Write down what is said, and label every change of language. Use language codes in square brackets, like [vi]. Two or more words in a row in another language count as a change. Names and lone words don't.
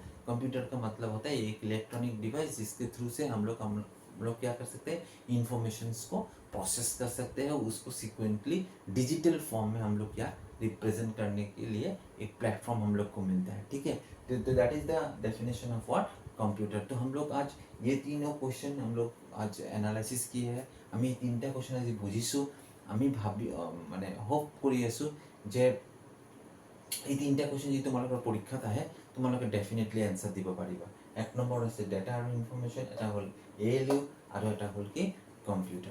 [hi] कंप्यूटर का मतलब होता है एक [en] electronic device [hi] जिसके थ्रू से हम लोग क्या कर सकते हैं, इंफॉर्मेशंस को प्रोसेस कर सकते हैं, उसको सिक्वेंटली [en] digital form [hi] में हम लोग क्या रिप्रेजेंट करने के लिए एक प्लेटफॉर्म हम लोग को मिलता है, ठीक है। तो [en] that is the definition of what, [hi] कंप्यूटर। तो हम लोग आज ये तीनों क्वेश्चन हम लोग आज एनालाइसिस किए हैं। [as] আমি এই তিনিটা কুৱেশ্যন আজি বুজিছোঁ। আমি মানে হোপ কৰি আছোঁ যে এই তিনিটা কুৱেশ্যন যদি তোমালোকৰ পৰীক্ষাত আহে তোমালোকে [en] definitely answer [as] দিব পাৰিবা। 1 নম্বৰ আছে ডেটা আৰু ইনফৰ্মেশ্যন, এটা হ'ল ALU আৰু এটা হ'ল কি কম্পিউটাৰ।